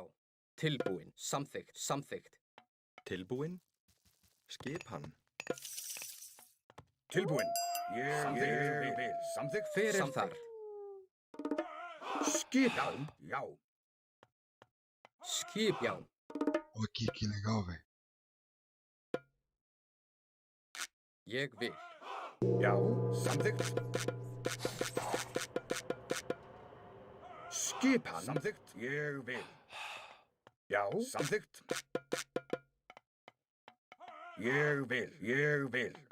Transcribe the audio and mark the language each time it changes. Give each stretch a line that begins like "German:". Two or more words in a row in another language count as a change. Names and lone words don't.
Icelandic: Tilbúin. Samþykkt. Samþykkt. Tilbúin. Skipan. Tilbúin. Ég vil. Samþykkt. Hver er þar? Skipan. Já. Skip. Já.
Portuguese: Ok, que legal, velho.
Icelandic: Ég vil. Já. Samþykkt. Skipan. Samþykkt. Ég vil. Já. Samþykkt. Ég vil. Ég vil.